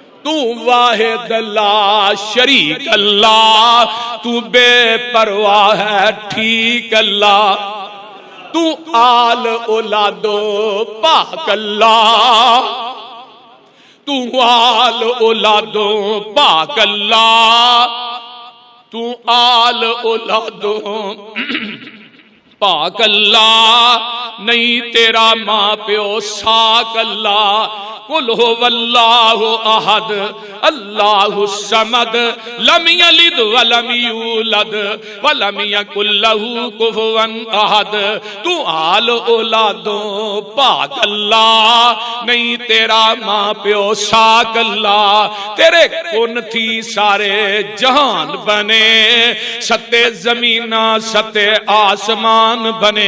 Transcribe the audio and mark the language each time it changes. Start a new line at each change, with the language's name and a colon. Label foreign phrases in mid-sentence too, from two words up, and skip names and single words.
Punjabi: ਤੂੰ ਵਾਹਿਦ
Arabic: لا شريك
Punjabi: ਅੱਲਾਹ, ਤੂੰ ਬੇਪਰਵਾਹ ਹੈ ਠੀਕ ਅੱਲਾਹ, ਤੂੰ ਆਲ ਔਲਾਦੋਂ ਪਾਕ ਅੱਲਾਹ, ਤੂੰ ਆਲ ਔਲਾਦੋਂ ਪਾਕ ਅੱਲਾਹ, ਤੂੰ ਆਲ ਔਲਾਦੋਂ ਪਾਕ ਅੱਲਾਹ, ਨਹੀਂ ਤੇਰਾ ਮਾਂ ਪਿਓ ਸਾਕ ਅੱਲਾਹ।
Arabic: قل هو الله أحد الله الصمد لم يلد ولم يولد ولم يكن له كفوا أحد.
Punjabi: ਤੂੰ ਆਲ ਔਲਾਦੋਂ ਪਾਕ ਅੱਲਾਹ, ਨਹੀਂ ਤੇਰਾ ਮਾਂ ਪਿਓ ਸਾਕ ਅੱਲਾਹ। ਤੇਰੇ ਕੁਨ ਥੀਂ ਸਾਰੇ ਜਹਾਨ ਬਣੇ, ਸੱਤੇ ਜ਼ਮੀਨਾਂ ਸੱਤੇ ਆਸਮਾਨ ਬਣੇ।